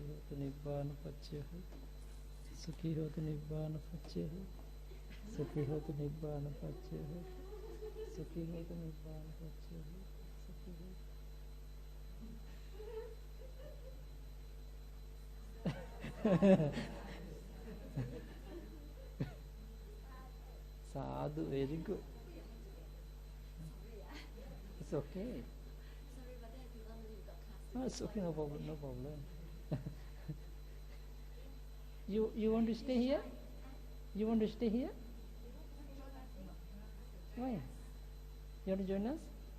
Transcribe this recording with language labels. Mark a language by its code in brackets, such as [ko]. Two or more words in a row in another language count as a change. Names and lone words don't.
[pi] Hotu Nibbana Pachayo Sukhi Hotu Nibbana Pachayo Sukhi Hotu Nibbana Pachayo Sukhi Hotu Nibbana Pachayo Sukhi Hotu Sadhu, [en] very good. It's okay. No, it's okay, no problem. You want to stay here? You want to stay here? Why? You want to join us?